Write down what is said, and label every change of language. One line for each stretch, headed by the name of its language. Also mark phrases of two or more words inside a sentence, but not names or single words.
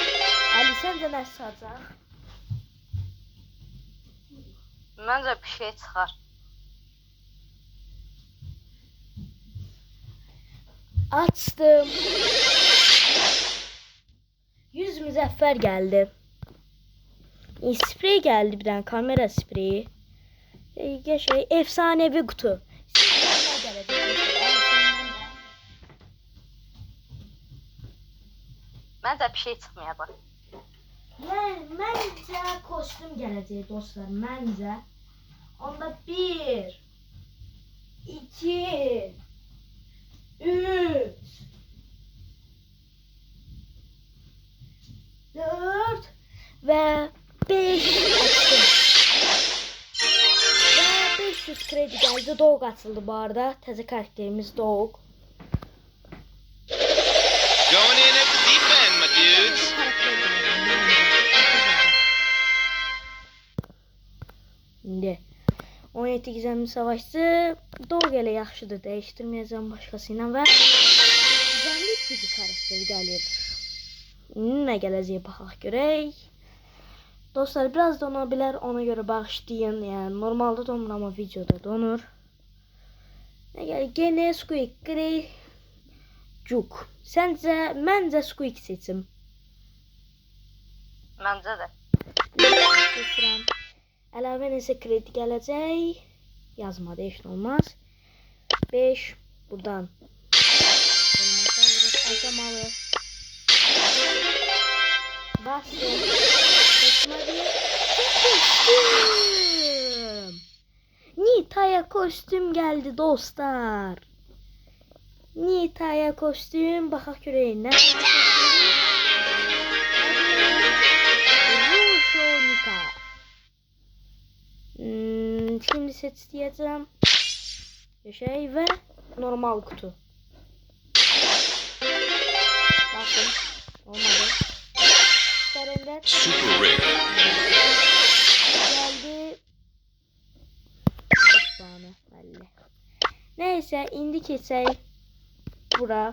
Azerbaijani: Ali səncə nə çıxacaq? Məncə bir şey çıxar. Açdım. 100 müzəffər gəldi.
Turkish: Sprey geldi, bir tane kamera spreyi. Şey, efsanevi kutu.
Azerbaijani: Məncə bir şey çıxmayacaq. Məncə kostüm gələcək dostlar. Məncə. Onda 1 2 3 4 və 5 açtım.
Turkish: Ve 500 kredi geldi. Doğuk açıldı bu arada.
Azerbaijani: Təzə karakterimiz Doğuk.
English: Going in at the deep end, my dudes.
Azerbaijani: İndi 17 gizemli savaşçı Doğuk elə yaxşıdır. Dəyişdirməyəcəm başqasıyla və gizemli bir karakter gəlir. Nə gələcək baxaq görək. Dostlar biraz donabilir, ona göre bağışlayın.
Turkish: Yani normalde donur ama videoda donur. Gene Squeak Grey Cuk.
Azerbaijani: Sence məncə Squeak seçim. Məncə də. Seçirəm. Əlavə nəsə kredi gələcək. Yazmadı, heç nə olmaz. 5 buradan.
Turkish: Aşamalı. Bastım. Nita'ya kostüm geldi dostlar.
Azerbaijani: Nita'ya kostüm. Baxaq görək nə? Ruşo Nita. Şimdi set istəyəcəm.
Turkish: Şey ve normal kutu. Bakın. Olmadı.
English: Super rare.
Turkish: Geldi. Neyse
Azerbaijani: indi keçək bura.